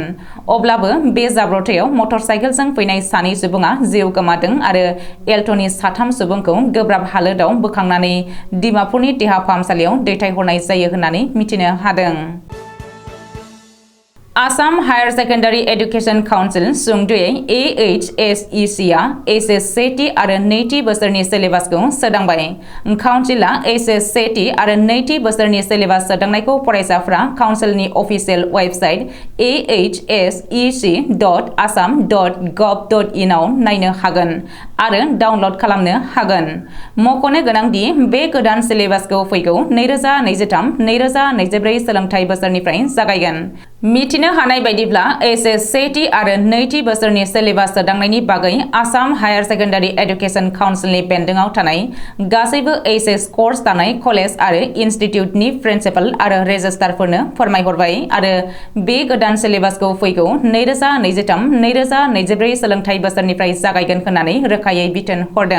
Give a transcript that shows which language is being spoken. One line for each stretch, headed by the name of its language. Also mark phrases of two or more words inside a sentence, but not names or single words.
Bodo: अब्लाबो बे जाब्रथायाव मटर साइकेलजों फैनाय सानै सुबुङा जिउ गोमादों आरो एल्ट'नि साथाम सुबुंखौ गोब्राब हालोदाव बोखांनानै डिमापुरनि देहा फाहामसालियाव दैथायहरनाय जायो होननानै मिथिनो हादों।
English: Assam Higher Secondary Education Council
Bodo: सुंदुयै AHSEC आ एसएस सेथि आरो नैथि बोसोरनि सिलेबासखौ सोदांबाय। काउन्सिलआ एसएस सेथि आरो नैथि बोसोरनि सिलेबास सोदांनायखौ फरायसाफ्रा काउन्सिलनि अफिसियेल वेबसाइट ahsec.assam.gov.in आव नायनो हागोन आरो डाउनलड खालामनो हागोन। मख'नो गोनांदि बे गोदान सिलेबासखौ फैगौ 2023-2024 सोलोंथाइ बोसोरनिफ्राय जागायगोन। मिथिनो हानाय बायदिब्ला एसएस सेथि आरो नैथि बोसोरनि सिलेबास सोदांनायनि बागै आसाम हायार सेकेन्डारि एडुकेसन काउन्सिलनि बेन्दोंआव थानाय गासैबो एसएस कर्स थानाय कलेज आरो इनस्टिट्युटनि प्रिन्सिपाल आरो रेजिस्ट्रारफोरनो फोरमायहरबाय आरो बे गोदान सिलेबासखौ फैगौ 2023-2024 सोलोंथाइ बोसोरनिफ्राय जागायगोन होननानै रोखायै बिथोन हरदों।